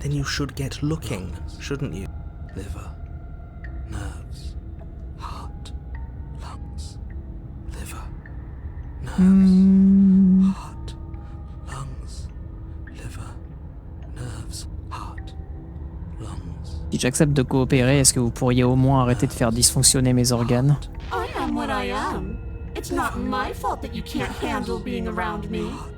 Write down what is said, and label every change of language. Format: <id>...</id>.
<en>Then you should get looking, shouldn't you? Liver, nerves, heart, lungs, liver, nerves, heart, lungs, liver, nerves, heart, lungs.</en> <fr>Si j'accepte de coopérer, est-ce que vous pourriez au moins arrêter de faire dysfonctionner mes organes?</fr> <en>I am what I am. It's not my fault that you can't handle being around me.</en>